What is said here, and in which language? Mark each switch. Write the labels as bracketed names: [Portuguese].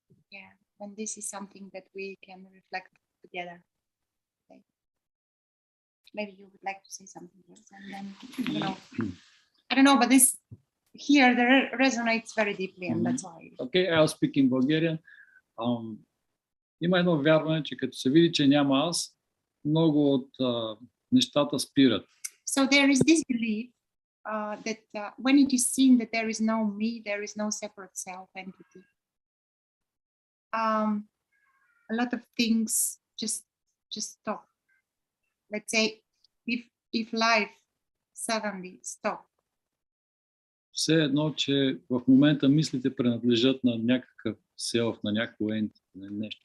[English] Yeah, and this is something that we can reflect together. Okay. Maybe you would like to say something else, and then I don't know, but this here resonates very deeply, and that's why. Okay, I'll speak in Bulgarian. [Bulgarian] Има едно вярване, че като се види, че няма аз, много от нещата спират. [English] So there is this belief that when it is seen that there is no me, there is no separate self entity, a lot of things just stop. Let's say if life suddenly stopped. [Bulgarian] Все едно, че в момента мислите принадлежат на някакъв self, на някакво entity, на нещо.